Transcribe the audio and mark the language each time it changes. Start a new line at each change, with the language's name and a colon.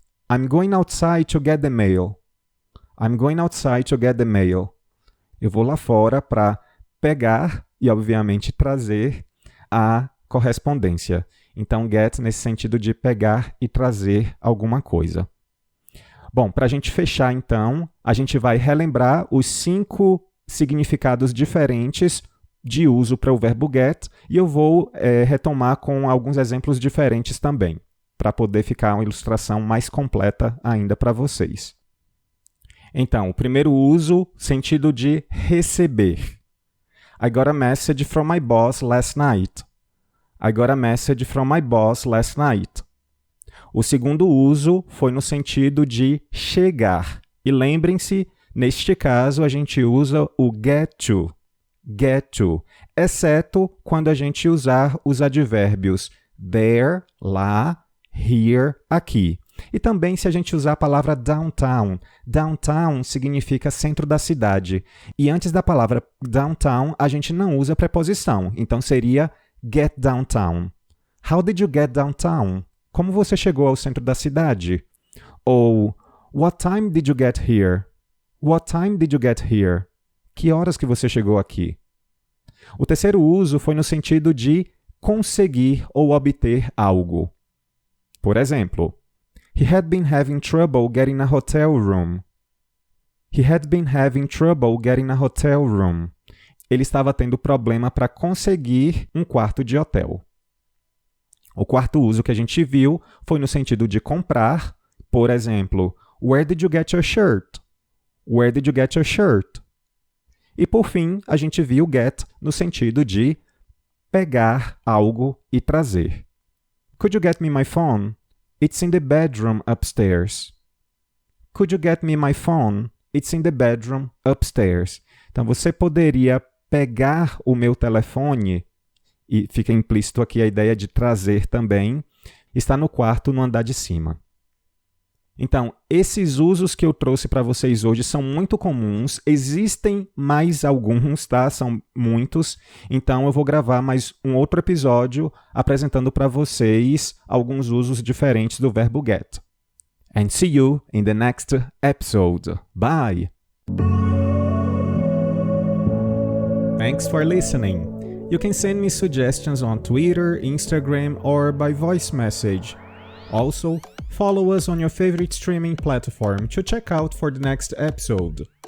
English: I'm going outside to get the mail. I'm going outside to get the mail.
Portuguese: Eu vou lá fora para pegar e, obviamente, trazer a correspondência. Então, get nesse sentido de pegar e trazer alguma coisa. Bom, para a gente fechar, então, a gente vai relembrar os 5 significados diferentes de uso para o verbo get e eu vou retomar com alguns exemplos diferentes também, para poder ficar uma ilustração mais completa ainda para vocês. Então, o primeiro uso, sentido de receber.
English: I got a message from my boss last night. I got a message from my boss last night.
Portuguese: O segundo uso foi no sentido de chegar. E lembrem-se, neste caso, a gente usa o get to, exceto quando a gente usar os advérbios there, lá, here, aqui. E também se a gente usar a palavra downtown. Downtown significa centro da cidade. E antes da palavra downtown, a gente não usa preposição. Então seria get downtown.
English: How did you get downtown?
Portuguese: Como você chegou ao centro da cidade? Ou,
English: what time did you get here?
Portuguese: What time did you get here? Que horas que você chegou aqui? O terceiro uso foi no sentido de conseguir ou obter algo. Por exemplo,
English: he had been having trouble getting a hotel room. He had been having trouble getting a hotel room.
Portuguese: Ele estava tendo problema para conseguir um quarto de hotel. O quarto uso que a gente viu foi no sentido de comprar. Por exemplo,
English: where did you get your shirt? Where did you get your shirt?
Portuguese: E por fim, a gente viu get no sentido de pegar algo e trazer.
English: Could you get me my phone? It's in the bedroom upstairs. Could you get me my phone? It's in the bedroom upstairs.
Portuguese: Então, você poderia pegar o meu telefone, e fica implícito aqui a ideia de trazer também, está no quarto no andar de cima. Então, esses usos que eu trouxe para vocês hoje são muito comuns, existem mais alguns, tá? São muitos, então eu vou gravar mais um outro episódio apresentando para vocês alguns usos diferentes do verbo get.
English: And see you in the next episode. Bye! Thanks for listening. You can send me suggestions on Twitter, Instagram, or by voice message. Also, follow us on your favorite streaming platform to check out for the next episode.